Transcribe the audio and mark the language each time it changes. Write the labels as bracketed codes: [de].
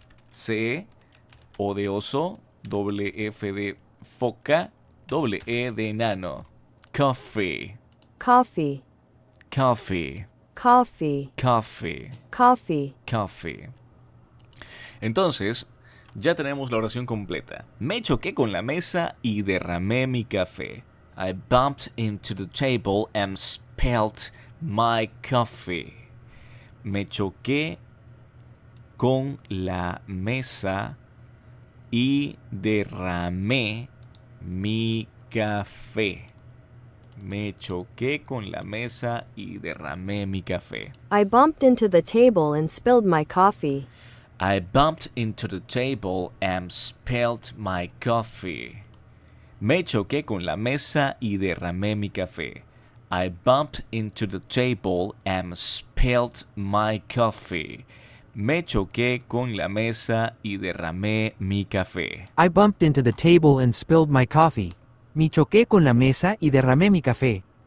[es] C, O de oso, doble F de foca, doble E de enano. [en] Coffee. coffee, Coffee. coffee, Coffee. coffee. Coffee. [es] Entonces, ya tenemos la oración completa. Me choqué con la mesa y derramé mi café. [en] I bumped into the table and spilled my coffee. [es] Me choqué con la mesa y derramé mi café. Me choqué con la mesa y derramé mi café. [en] I bumped into the table and spilled my coffee. I bumped into the table and spilled my coffee. [es] Me choqué con la mesa y derramé mi café. [en] I bumped into the table and spilled my coffee. [es] Me choqué con la mesa y derramé mi café. [en] I bumped into the table and spilled my coffee. [es] Me choqué con la mesa y derramé mi café.